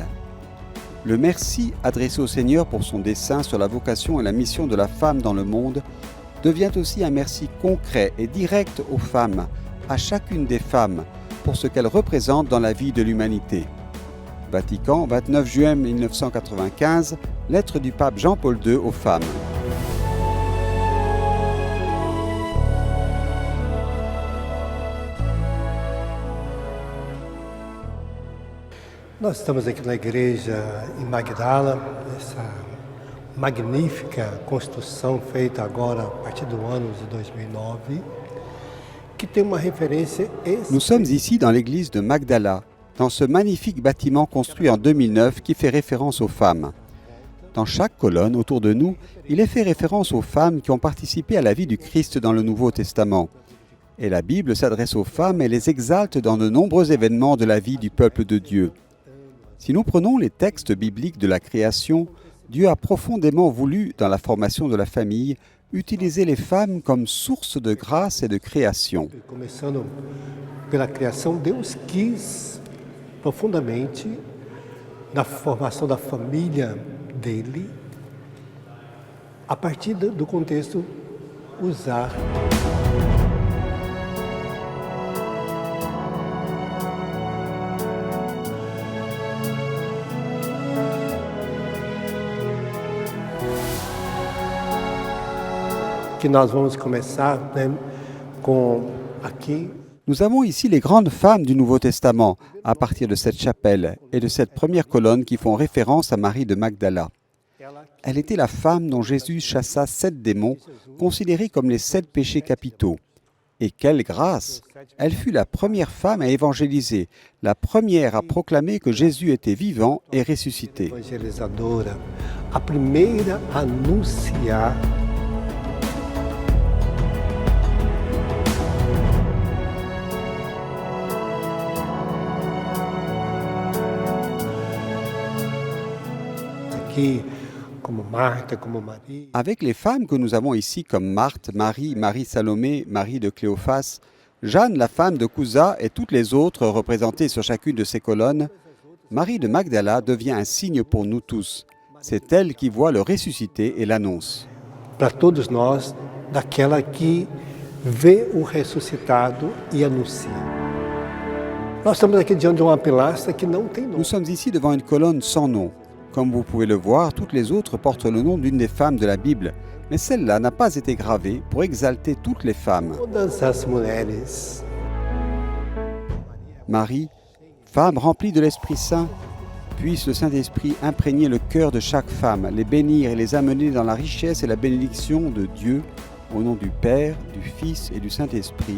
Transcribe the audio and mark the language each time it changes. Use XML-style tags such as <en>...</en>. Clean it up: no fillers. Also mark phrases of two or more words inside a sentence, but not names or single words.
<fr>Le merci adressé au Seigneur pour son dessein sur la vocation et la mission de la femme dans le monde devient aussi un merci concret et direct aux femmes, à chacune des femmes, pour ce qu'elles représentent dans la vie de l'humanité. Vatican, 29 juin 1995, lettre du pape Jean-Paul II aux femmes.</fr> <pt>Nós estamos aqui na igreja em Magdala, essa magnífica construção feita agora a partir do ano de 2009, que tem uma referência.</pt> <fr>Nous sommes ici dans l'église de Magdala, dans ce magnifique bâtiment construit en 2009 qui fait référence aux femmes. Dans chaque colonne autour de nous, il est fait référence aux femmes qui ont participé à la vie du Christ dans le Nouveau Testament. Et la Bible s'adresse aux femmes et les exalte dans de nombreux événements de la vie du peuple de Dieu. Si nous prenons les textes bibliques de la création, Dieu a profondément voulu, dans la formation de la famille, utiliser les femmes comme source de grâce et de création.</fr> <pt>Começando pela criação, Deus quis profundamente, na formação da família dele, a partir do contexto, usar que nós vamos começar com aqui.</pt> <fr>Nous avons ici les grandes femmes du Nouveau Testament, à partir de cette chapelle et de cette première colonne qui font référence à Marie de Magdala. Elle était la femme dont Jésus chassa 7 démons, considérés comme les 7 péchés capitaux. Et quelle grâce! Elle fut la première femme à évangéliser, la première à proclamer que Jésus était vivant et ressuscité.</fr> <pt>Evangelisadora, a primeira a anunciar</pt> <fr>comme Marthe, comme Marie. Avec les femmes que nous avons ici comme Marthe, Marie, Marie-Salomé, Marie de Cléophas, Jeanne, la femme de Couza et toutes les autres représentées sur chacune de ces colonnes, Marie de Magdala devient un signe pour nous tous. C'est elle qui voit le ressuscité et l'annonce.</fr> <pt>Para todos nós, daquela que vê o ressuscitado e anuncia. Nós estamos aqui diante de uma pilastra que não tem nome.</pt> <fr>Nous sommes ici devant une colonne sans nom. Comme vous pouvez le voir, toutes les autres portent le nom d'une des femmes de la Bible, mais celle-là n'a pas été gravée pour exalter toutes les femmes.</fr> <pt>Todas as mulheres.</pt> <fr>Marie, femme remplie de l'Esprit Saint, puisse le Saint-Esprit imprégner le cœur de chaque femme, les bénir et les amener dans la richesse et la bénédiction de Dieu, au nom du Père, du Fils et du Saint-Esprit.</fr>